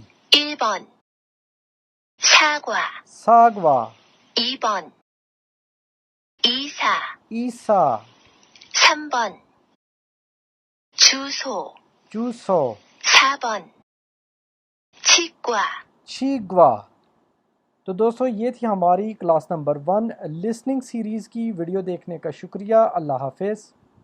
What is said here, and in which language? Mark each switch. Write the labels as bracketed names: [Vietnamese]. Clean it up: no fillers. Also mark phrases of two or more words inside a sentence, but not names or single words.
[Korean] 1번 사과 사과 2번 이사 이사 3번 주소 주소 4번 치과 चिगवा। [Urdu] تو دوستو یہ تھی ہماری [English] class number 1 listening series [Urdu] کی ویڈیو دیکھنے کا شکریہ. اللہ حافظ.